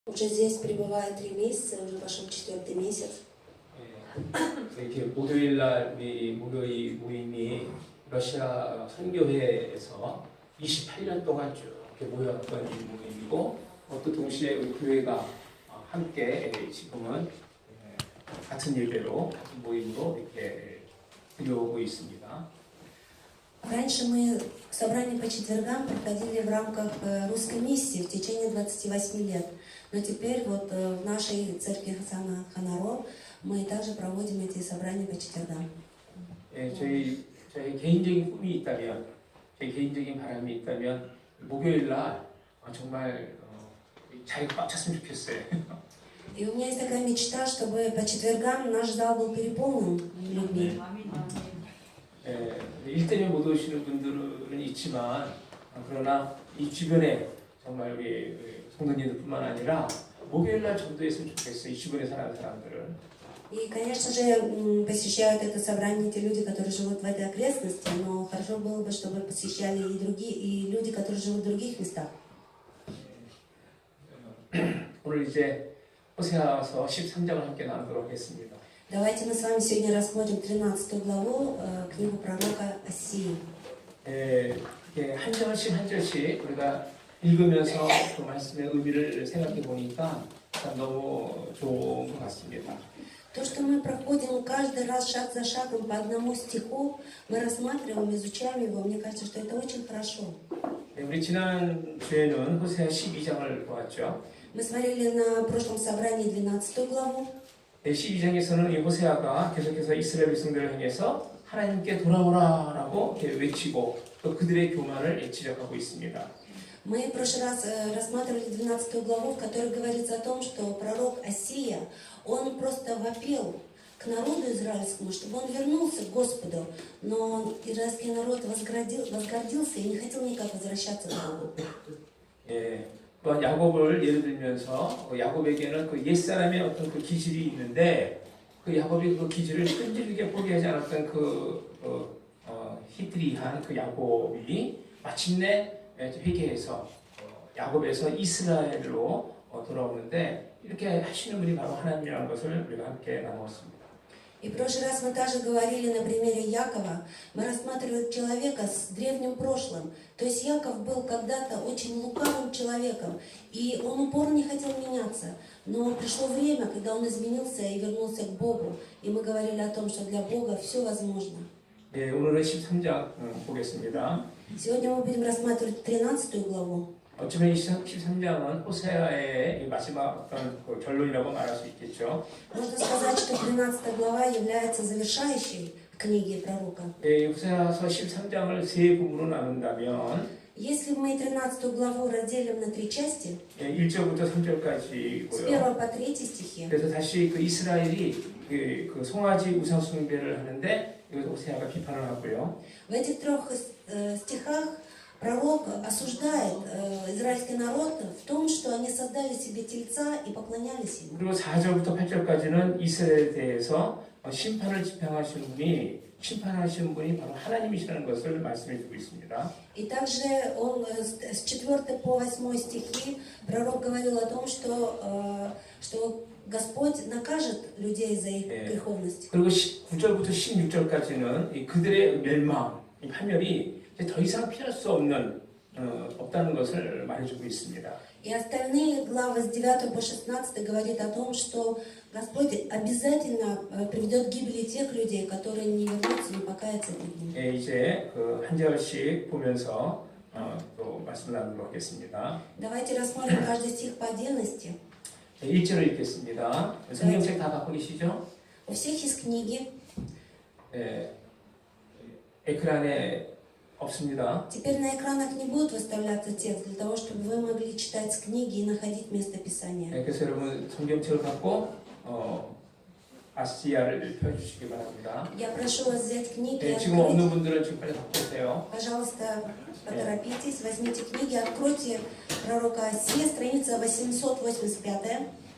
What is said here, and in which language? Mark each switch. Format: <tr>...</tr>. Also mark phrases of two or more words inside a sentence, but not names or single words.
<ru>Уже здесь пребывает 3 месяца, уже пошел 4-й месяц.</ru> <ko>이렇게 목요일 날 우리 목요일 모임이 러시아 선교회에서 28년 동안 쭉 이렇게 모였던 이 모임이고, 또 동시에 우리 교회가 함께 지금은 같은 예배로 같은 모임으로 이렇게 드려오고 있습니다.</ko> <ru>Раньше мы собрания по четвергам проходили в рамках русской миссии в течение 28 лет. Но теперь вот в нашей церкви Ханаро мы также проводим эти собрания по четвергам.</ru> <ko>저희 개인적인 꿈이 있다면, 제 개인적인 바람이 있다면 목요일 날 정말 자리가 꽉 찼으면 좋겠어요.</ko> <ru>И у меня есть такая мечта, чтобы по четвергам наш зал был переполнен людьми.</ru> <ko>일 때문에 못 오시는 분들은 있지만, 그러나 이 주변에 정말 우리 성도님들뿐만 아니라 목요일 날 전도했으면 좋겠어요. 이 주변에 사는 사람들을.</ko> <ru>И, конечно же, посещают это собрание те люди, которые живут в этой окрестности, но хорошо было бы, чтобы посещали и другие, и люди, которые живут в других местах.</ru> <ko>오늘 이제 호세아서 13장을 함께 나누도록 하겠습니다.</ko> <ru>Давайте мы с вами сегодня рассмотрим 13 главу книгу пророка Осии.</ru> <ko>한 절씩 한 절씩 우리가 읽으면서 그 말씀의 의미를 생각해 보니까 참 너무 좋은 것 같습니다.</ko> <ru>То, что мы проходим каждый раз шаг за шагом по одному стиху, мы рассматриваем, изучаем его, мне кажется, что это очень хорошо.</ru> <ko>우리 지난 주에는 호세아 12장을 보았죠.</ko> <ru>Мы смотрели на прошлом собрании 12 главу.</ru> <ko>12장에서는 이 호세아가 계속해서 이스라엘 백성들을 향해서 하나님께 돌아오라라고 외치고 또 그들의 교만을 지적하고 있습니다.</ko> <ru>Мы в прошлый раз рассматривали 12 главу, в которой говорится о том, что пророк Осия, он просто вопил к народу израильскому, чтобы он вернулся к Господу, но израильский народ возгордился и не хотел никак возвращаться к Богу.</ru> <ko>또한 야곱을 예를 들면서 야곱에게는 그 옛사람의 어떤 그 기질이 있는데 그 야곱이 그 기질을 끈질기게 포기하지 않았던 히트리한 그 야곱이 마침내 회개해서 야곱에서 이스라엘로 돌아오는데 이렇게 하시는 분이 바로 하나님이라는 것을 우리가 함께 나누었습니다.</ko> <ru>И в прошлый раз мы также говорили на примере Якова, мы рассматривали человека с древним прошлым. То есть Яков был когда-то очень лукавым человеком, и он упорно не хотел меняться. Но пришло время, когда он изменился и вернулся к Богу. И мы говорили о том, что для Бога все возможно.</ru> <ko>오늘은 13장 보겠습니다.</ko> <ru>Сегодня мы будем рассматривать 13 главу.</ru> <ko>어쩌면 이 13장은 호세아의 마지막 어떤 결론이라고 말할 수 있겠죠.</ko> <ru>Можно сказать, что 13 глава является завершающей книгой пророка.</ru> <ko>호세아서 13장을 세 부분으로 나눈다면</ko> <ru>Если мы 13 главу разделим на 3 части,</ru> <ko>1절부터</ko> <ru>с</ru> <ko>3절까지고요.</ko> <ru>1 по 3 стихи,</ru> <ko>그래서 다시 그 이스라엘이 그 송아지 우상 숭배를 하는데 이것을 호세아가 비판을 하고요.</ko> <ru>в этих 3 стихах пророк осуждает израильский народ в том, что они создали себе тельца и поклонялись ему.</ru> <ko>그리고 4절부터 8절까지는 이스라엘에 대해서 심판을 심판하시는 분이 바로 하나님이시라는 것을 말씀해 주고 있습니다.</ko> <ru>И также он с 4 по 8 стихи пророк говорил о том, что Господь накажет людей за их греховность.</ru> <ko>그리고 9절부터 16절까지는 그들의 멸망, 이 파멸이 더 이상 피할 수 없다는 것을 말해주고 있습니다.</ko> <ru>И остальные главы с 9 по 16 говорит о том, что Господь обязательно приведет к гибели тех людей, которые не вернутся, не покаятся перед Ним.</ru> <ko>이제 한 절씩 보면서 또 말씀 나누도록 하겠습니다.</ko> <ru>Давайте рассмотрим каждый стих по отдельности.</ru> <ko>1절을 읽겠습니다. 성경책 다 갖고 계시죠?</ko> <ru>У всех есть книги.</ru> <ko>에크란에 없습니다.</ko> <ru>Теперь на экранах не будет выставляться текст, для того, чтобы вы могли читать с книги и находить место Писания.</ru> <ko>그래서 여러분 성경책을 갖고 아시아를 펴주시기 바랍니다.</ko> <ru>Я прошу вас взять книги и</ru> <ko>지금 없는</ko> <ru>открыть.</ru> <ko>분들은 지금 빨리 갖고 오세요.</ko> <ru>Пожалуйста, поторопитесь, возьмите книги, откройте пророка Осия, страница 885.</ru>